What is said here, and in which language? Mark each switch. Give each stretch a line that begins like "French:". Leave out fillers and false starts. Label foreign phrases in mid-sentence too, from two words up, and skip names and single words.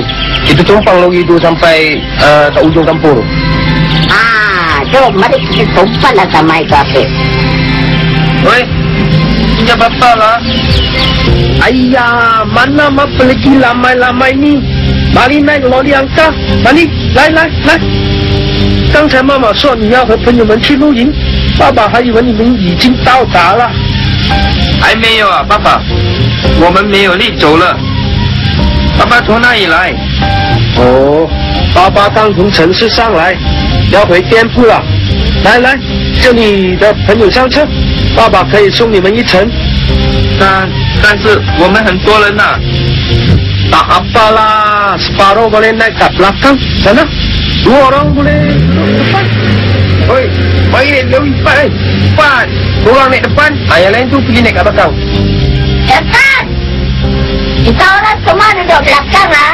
Malay: Kita tumpang lori tu sampai kat ujung kampung. Jom, mari kita tumpang lah sama itu apa. Oi, punya bapa lah. Ayah, mana apa lagi lamai-lamai ni? Mari naik lori angka. Mari,
Chinese: 来。刚才妈妈说你要和朋友们去露营，爸爸还以为你们已经到达了。还没有啊，爸爸，我们没有力走了。爸爸从哪里来？哦，爸爸刚从城市上来，要回店铺了。来，这里的朋友上车，爸爸可以送你们一程。但是我们很多人呐。
Malay: Tak apalah, separuh boleh naik kat belakang sana. 2 orang boleh duduk depan. Oi, baik lebih cepat. Cepat. Korang naik depan, yang lain tu pergi naik kat belakang. Kapten! Kita orang semua duduk belakang lah.